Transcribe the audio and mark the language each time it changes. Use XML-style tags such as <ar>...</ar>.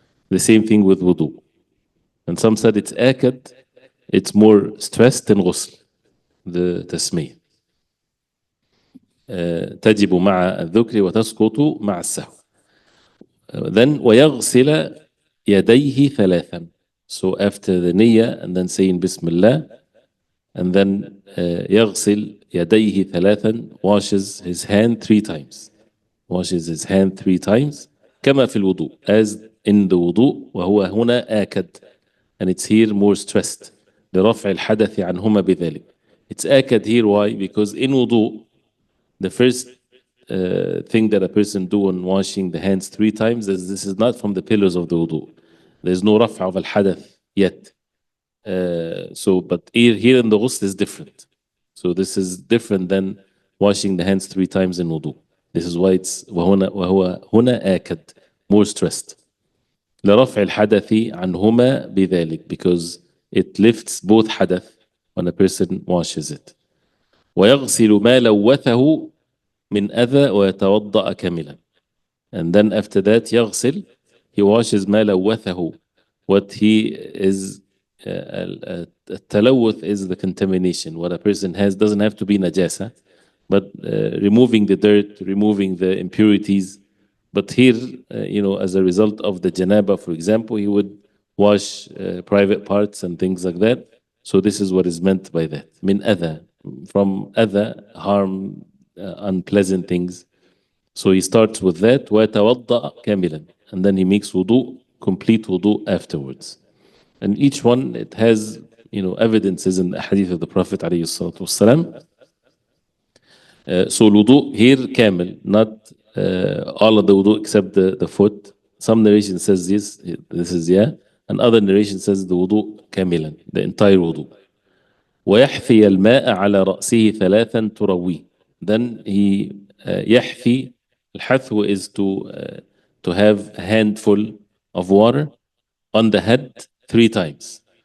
<en>The same thing with wudu. And some said it's akad, it's more stressed than ghusl, the tasmiyah.</en> <ar>تجب مع الذكر وتسقط مع السهو.</ar> <en>Then</en> <ar>ويغسل يديه ثلاثا.</ar> <en>So after the niyyah and then saying Bismillah, and then</en> <ar>يغسل يديه ثلاثا,</ar> <en>washes his hand 3 times. Washes his hand 3 times.</en> <ar>كما في الوضوء,</ar> <en>as in the wudu.</en> <ar>وهو هنا آكد,</ar> <en>and it's here more stressed.</en> <ar>لرفع الحدث عنهما بذلك.</ar> <en>It's آكد here, why? Because in wudu, the first thing that a person do when washing the hands 3 times is this is not from the pillars of the wudu. There's no رفع of الحدث yet. But here in the ghusl is different. So this is different than washing the hands 3 times in wudu. This is why it's</en> <ar>وهو هنا آكد,</ar> <en>more stressed.</en> <ar>لرفع الحدث عنهما بذلك,</ar> <en>because it lifts both حدث when a person washes it.</en> <ar>ويغسل ما لوثه من أذى ويتوضأ كاملا.</ar> <en>And then after that يغسل, he washes</en> <ar>ما لوثه,</ar> <en>what he is التلوث is the contamination. What a person has doesn't have to be najasa, but removing the dirt, removing the impurities. But here, as a result of the janaba, for example, he would wash private parts and things like that. So this is what is meant by that. Min adha, from adha, harm, unpleasant things. So he starts with that,</en> <ar>وَيَتَوَضَّأَ كَامِلًا,</ar> <en>and then he makes wudu, complete wudu afterwards. And each one, it has, evidences in the hadith of the Prophet ﷺ. So wudu here, kamil, not all of the wudu except the foot. Some narration says this is yeah, and other narration says the wudu kamilan, the entire wudu.</en> <ar>ويحثي الماء على رأسه ثلاثا ترويه.</ar> <en>Then he يحثي, الحثو is to have a handful of water on the head 3 times.</en>